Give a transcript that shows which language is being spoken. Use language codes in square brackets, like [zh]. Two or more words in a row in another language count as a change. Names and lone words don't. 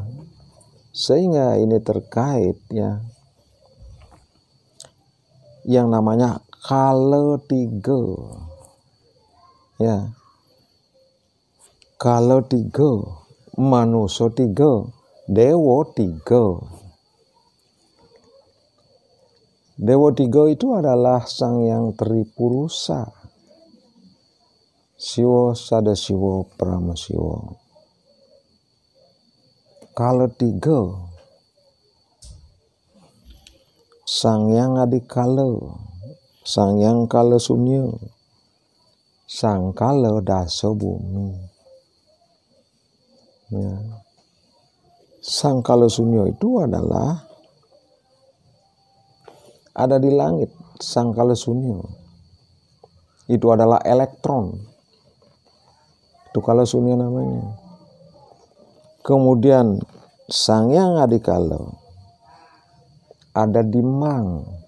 [id] Sehingga ini terkait, ya, yang namanya kala 3. Ya. Kalau 3, manusia 3, dewa 3. Dewa 3 itu adalah Sang Hyang Tripurusa, Siwa Sadasiwa Paramasiwa. Kalau 3, Sang Hyang Adikala, Sang Hyang Kala Sunyo, Sang Kala Dasa Bumi. Ya. Sang Kala Sunyo itu adalah ada di langit. Sang Kala Sunyo itu adalah elektron. Itu Kala Sunyo namanya. Kemudian Sang Hyang Adikala ada di Mang.